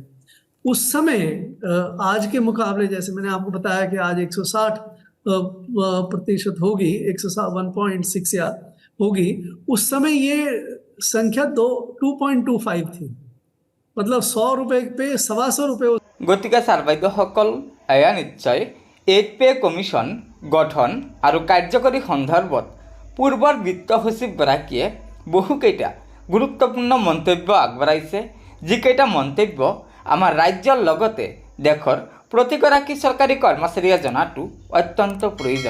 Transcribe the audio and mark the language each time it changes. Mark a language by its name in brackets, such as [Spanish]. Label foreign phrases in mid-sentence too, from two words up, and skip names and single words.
[Hindi] उस समय आज के मुकाबले जैसे मैंने आपको बताया कि आज 160% होगी, 101.6 या होगी, उस समय ये संख्या 2.25 थी, मतलब 100 रुपये पे 125 रुपये। [Assamese] গতিকে ছাৰ বাইদেউসকল এয়া নিশ্চয় 8 [English] pay commission [Assamese] গঠন আৰু কাৰ্যকৰী সন্দৰ্ভত পূৰ্বৰ বিত্ত সচিবগৰাকীয়ে বহুকেইটা গুৰুত্বপূৰ্ণ মন্তব্য আগবঢ়াইছে, যিকেইটা মন্তব্য আমাৰ ৰাজ্যৰ লগতে দেশৰ প্ৰতিগৰাকী চৰকাৰী কৰ্মচাৰীয়ে জনাটো অত্যন্ত প্ৰয়োজন।